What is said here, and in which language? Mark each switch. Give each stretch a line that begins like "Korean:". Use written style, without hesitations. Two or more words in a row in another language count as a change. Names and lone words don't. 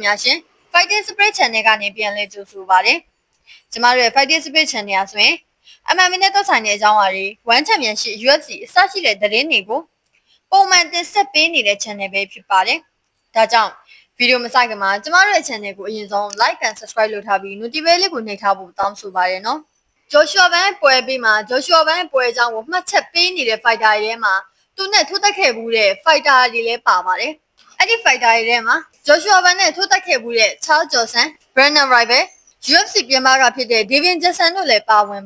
Burmese: များရှင် Fighting Spirit Channel ကနေပြန်လည်ကြိုဆိုပါရစေ။ကျမတို့ရဲ့ Fighting Spirit Channel ကဆိုရင်MMAနဲ့သက်ဆိုင်တဲ့အကြောင်းအရာတွေ One Championship UFC အစရှိ တဲ့သတင်းတွေကိုပုံမှန်တင်ဆက်ပေးနေတဲ့ channel ပဲဖြစ်ပါတယ်။ဒါကြောင့်ဗီဒီယိုမစခင်မှာကျမတို့ရဲ့ channel ကိုအရင်ဆုံး
English: like and subscribe
Burmese: လုပ်ထားပြီး notification လေးကိုနှိပ်ထားဖို့တောင်းဆိုပါရနော်။ Joshua Ban ပွဲပြီးမှာ Joshua Ban ပွဲအကြောင်းကိုမှတ်ချက်ပေးနေတဲ့ fighter တွေထဲမှာသူနဲ့ထိုးတက်ခဲ့ဘူးတဲ့ fighter တွေလည်းပါပါတယ်။အဲ့ဒီ fighter တွေထဲမှာ Joshua Ban နဲ့ထိုးတက်ခဲ့ဘူးတဲ့ Charles Johnson, Brandon Rival, UFC ပြင်ပကဖြစ်တဲ့ Devin Jackson တို့လည်းပါဝင်